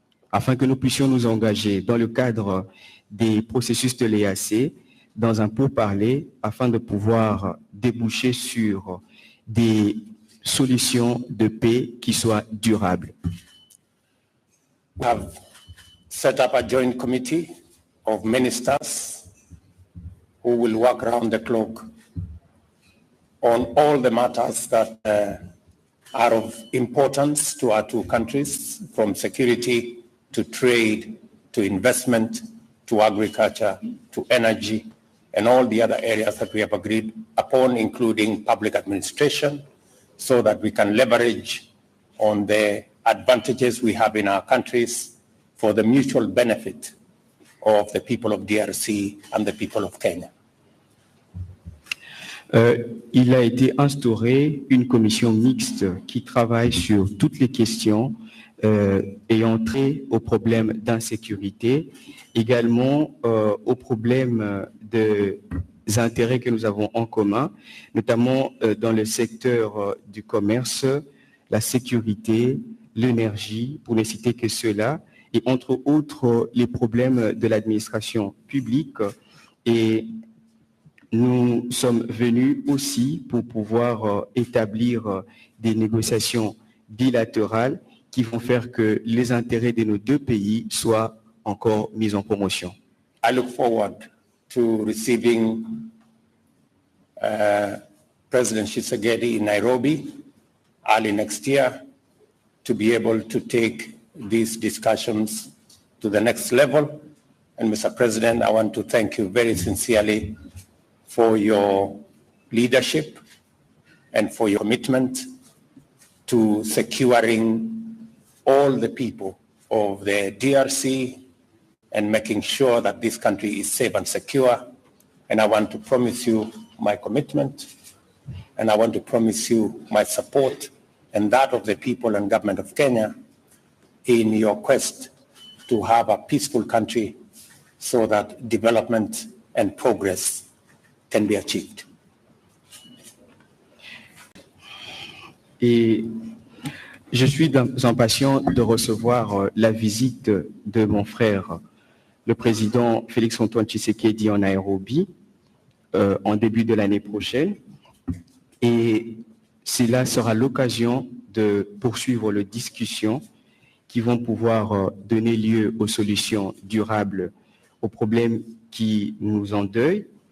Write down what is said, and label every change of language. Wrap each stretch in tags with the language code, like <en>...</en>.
<fr>afin que nous puissions nous engager dans le cadre des processus de l'EAC dans un pourparler afin de pouvoir déboucher sur des solutions de paix qui soient durables.</fr> <en>We have set up a joint committee of ministers who will work around the clock on all the matters that are of importance to our two countries, from security to trade, to investment, to agriculture, to energy, and all the other areas that we have agreed upon, including public administration, so that we can leverage on the advantages we have in our countries for the mutual benefit of the people of DRC and the people of Kenya.</en> <fr>Il a été instauré une commission mixte qui travaille sur toutes les questions ayant trait aux problèmes d'insécurité, également aux problèmes des intérêts que nous avons en commun, notamment dans le secteur du commerce, la sécurité, l'énergie, pour ne citer que cela, et entre autres les problèmes de l'administration publique. Et nous sommes venus aussi pour pouvoir établir des négociations bilatérales qui vont faire que les intérêts de nos deux pays soient encore mis en promotion.</fr> <en>I look forward to receiving President Tshisekedi in Nairobi early next year to be able to take these discussions to the next level. And Mr. President, I want to thank you very sincerely for your leadership and for your commitment to securing all the people of the DRC and making sure that this country is safe and secure. And I want to promise you my commitment, and I want to promise you my support and that of the people and government of Kenya in your quest to have a peaceful country so that development and progress can be achieved.</en> <fr>Et je suis impatient de recevoir la visite de mon frère, le président Félix-Antoine Tshisekedi en Nairobi, en début de l'année prochaine. Et cela sera l'occasion de poursuivre les discussions qui vont pouvoir donner lieu aux solutions durables aux problèmes qui nous endeuillent,</fr>